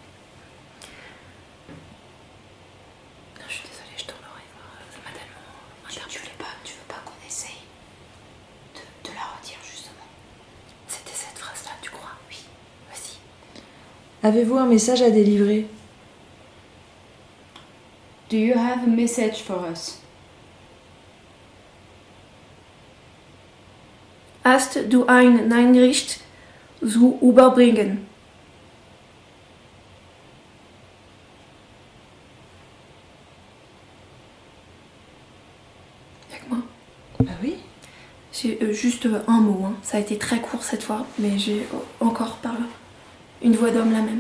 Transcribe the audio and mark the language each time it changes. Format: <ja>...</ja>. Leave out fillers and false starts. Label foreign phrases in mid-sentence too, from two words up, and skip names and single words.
<fr>Non, je suis désolée, je tourne l'oreille, ça m'a tellement interpellée. Tu veux pas qu'on essaye de la redire justement? C'était cette phrase-là, tu crois? Oui. Vas-y. Avez-vous un message à délivrer?</fr> <en>Do you have a message for us?</en> <de>Hast du eine Nachricht zu überbringen?</de> <fr>Avec moi. Ah oui? J'ai juste un mot, hein. Ça a été très court cette fois, mais j'ai encore par là. Une voix d'homme la même.</fr>